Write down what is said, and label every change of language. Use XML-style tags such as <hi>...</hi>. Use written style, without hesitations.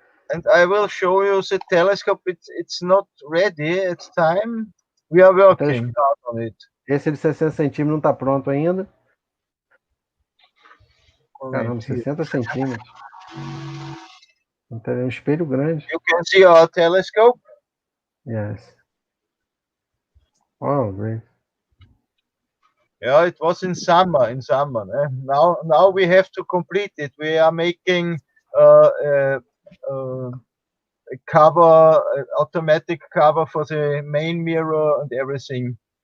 <en>And I will show you the telescope. It's not ready. It's time. We are working on it.</en> <pt>Esse de 60 centímetros não está pronto ainda. Caramba, 60 centímetros. Então, é um espelho grande.</pt> <en>You can see our telescope. Yes. Oh, great. Yeah, it was in summer. Now we have to complete it. We are making a cover, automatic cover for the main mirror and everything.</en>